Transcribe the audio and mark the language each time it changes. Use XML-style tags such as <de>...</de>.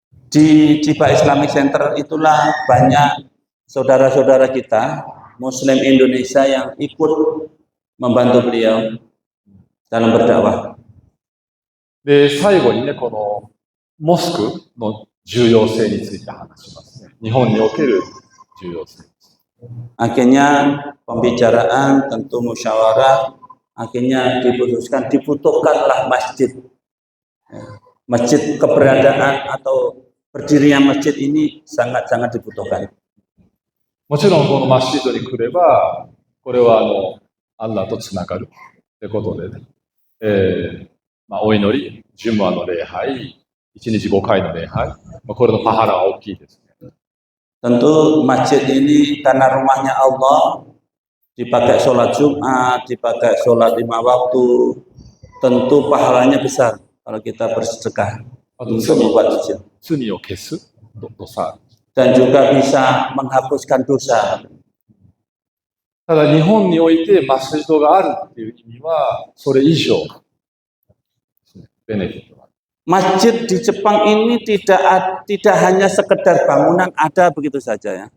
<id>Di Chiba Islamic Center itulah banyak saudara-saudara kita Muslim Indonesia yang ikut membantu beliau dalam berdakwah.</id> <ja>で最後にね、このモスクの重要性について話しますね。日本における重要性。</ja> <id>Akhirnya pembicaraan tentu musyawarah, akhirnya dibutuhkanlah masjid. Masjid keberadaan atau berdirinya masjid ini sangat-sangat dibutuhkan.</id> <ja>もちろんこのマスジッドに来れば、これはアッラーとつながるということで、お祈り、ジュムアの礼拝、1日5回の礼拝、これのパハラは大きいですね。</ja> <id>Tentu masjid ini karena rumahnya Allah, dipakai sholat Jumat, dipakai sholat 5 waktu, tentu pahalanya besar kalau kita bersedekah untuk membuat masjid.</id> <ja>罪を消すドサ。</ja> <id>Dan juga bisa menghapuskan dosa.</id> <ja>ただ日本においてマスジッドがあるっていう意味はそれ以上ベネフィットがある。</ja> <id>Masjid di Jepang ini tidak hanya sekedar bangunan ada begitu saja ya.</id>